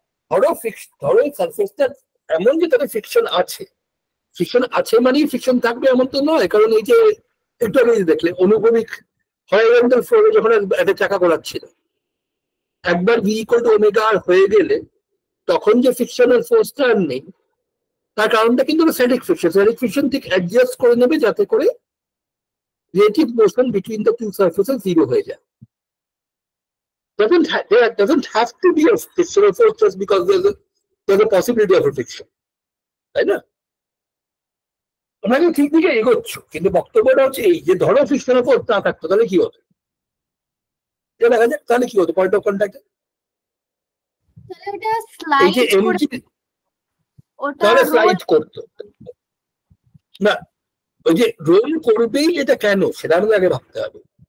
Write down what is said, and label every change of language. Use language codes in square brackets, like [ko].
[bn] ধরো সারফেসটা এমন যে তাতে ফ্রিকশন আছে মানেই ফ্রিকশন থাকবে এমন তো নয়, কারণ এই যে একটু আগে দেখলে অনুভূমিক হরিজন্টাল ফ্লোরে যখন একটা চাকা ঘোরাচ্ছিল, একবার ভি ইকুয়াল টু ওমেগা আর হয়ে গেলে তখন যে ফ্রিকশনাল ফোর্সটা আর নেই, তার কারণটা কিন্তু স্ট্যাটিক ফ্রিকশন ঠিক অ্যাডজাস্ট করে নেবে যাতে করে relative motion between the two surfaces zero হয়ে যায়। [en] There doesn't have to be a frictional force just because there's a possibility of a friction, তাই না? [bn] তোমরা কিন্তু ঠিক দিকে এগোচ্ছ, কিন্তু বক্তব্যটা হচ্ছে এই যে ধরো ফ্রিকশনাল ফোর্স না থাকতো তাহলে কি হতো? দেখা যাক তাহলে কি হতো পয়েন্ট অফ কন্ট্যাক্টে। এই যে এমজি তাহলে স্লাইড করতো না, ওই যে রোল করবেই এটা কেন সেটা আমাদের আগে ভাবতে হবে।